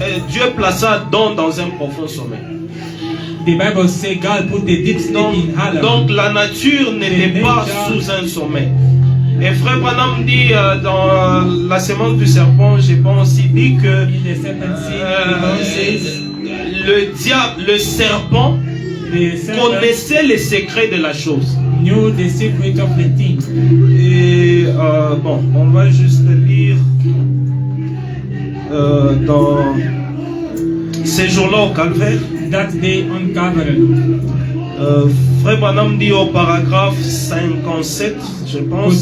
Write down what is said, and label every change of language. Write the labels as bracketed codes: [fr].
[fr] Dieu plaça Adam dans un profond sommeil. [en] The Bible says God put a deep sleep in Adam. [fr] Donc la nature n'était pas [en] nature- [fr] sous un sommeil. Et Frère Branham dit dans la semence du serpent, je pense, il dit que [en] In the serpent seed, the Bible says [fr] le diable, le serpent, [en] the serpent [fr] connaissait les secrets de la chose. [en] knew the secret of the thing. [fr] Et bon, on va juste lire dans ces jours-là au calvaire. [en] That day uncovered. [fr] Frère Branham dit au paragraphe 57, je pense.